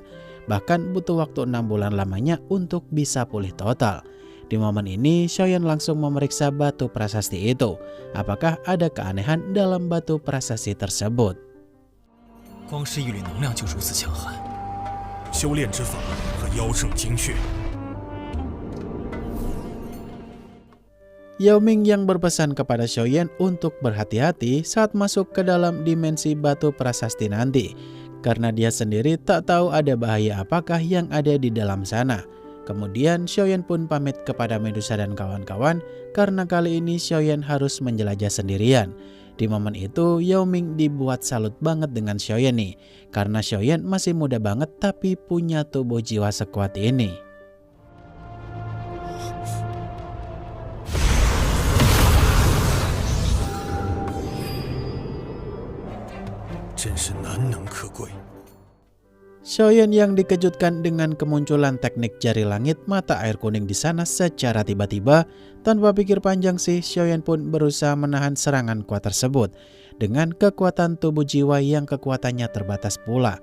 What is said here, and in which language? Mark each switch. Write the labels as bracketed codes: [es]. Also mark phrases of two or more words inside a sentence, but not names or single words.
[id] Bahkan butuh waktu 6 bulan lamanya untuk bisa pulih total. Di momen ini, Xiaoyan langsung memeriksa batu prasasti itu. Apakah ada keanehan dalam batu prasasti tersebut? [zh] 光是一缕能量就如此强悍。修炼之法和妖圣精血。 [id] Yao Ming yang berpesan kepada Xiaoyan untuk berhati-hati saat masuk ke dalam dimensi batu prasasti nanti, karena dia sendiri tak tahu ada bahaya apakah yang ada di dalam sana. Kemudian Xiaoyan pun pamit kepada Medusa dan kawan-kawan karena kali ini Xiaoyan harus menjelajah sendirian. Di momen itu Yao Ming dibuat salut banget dengan Xiaoyan nih, karena Xiaoyan masih muda banget tapi punya tubuh jiwa sekuat ini. [zh] 真是难能可贵。 [id] Xiaoyan yang dikejutkan dengan kemunculan teknik jari langit mata air kuning di sana secara tiba-tiba, tanpa pikir panjang sih Xiaoyan pun berusaha menahan serangan kuat tersebut dengan kekuatan tubuh jiwa yang kekuatannya terbatas pula.